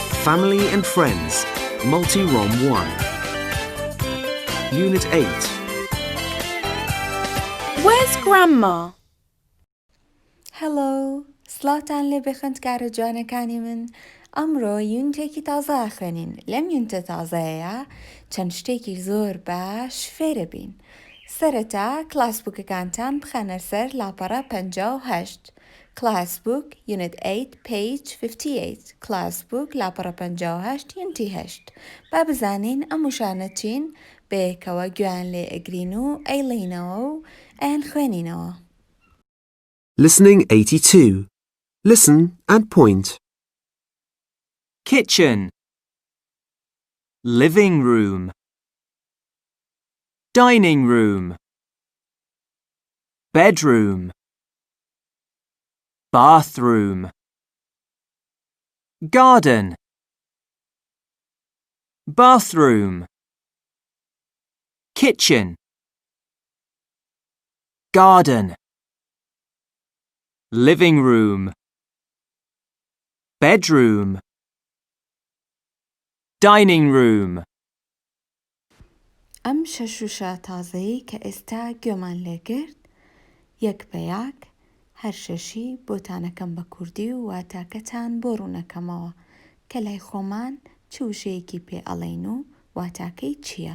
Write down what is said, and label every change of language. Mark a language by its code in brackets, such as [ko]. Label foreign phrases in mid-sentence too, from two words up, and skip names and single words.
[en] Family and Friends, Multi-Rom 1. Unit 8. Where's Grandma? Hello! [ckb] سڵاتان لێ بێخەندکارە جوانەکانی من. ئەمڕۆ یونتێکی تازە خوێنین. لەم یونتە تازەیە چەند شتێکی زۆر باش فێرە بین. سەرەتا کلاسبووکەکانتان بخەنە سەر لاپەڕە 58. [en] Classbook, Unit 8, page 58. Classbook, [ckb] لاپەڕە 58, یونتی 8. با بزانین ئەم وشانە چین بەیەکەوە گویان لێ ئەگرین و ئەیڵینەوە و ئەیان خوێنینەوە. [en] Listening 82. Listen and point. Kitchen, living room, dining room, bedroom, bathroom, garden, bathroom, kitchen, garden, living room, bedroom, dining room. [ckb] ئەم شەشوشە تازەی کە ئێستا گوێمان لێگرت یەک بە یەک هەر شەشی بۆتانەکەم بە کوردی و واتاکەتان بۆ ڕوونەکەمەوە کە لای خۆمان چ وشەیەکی پێ ئەڵێین و واتاکەی چییە؟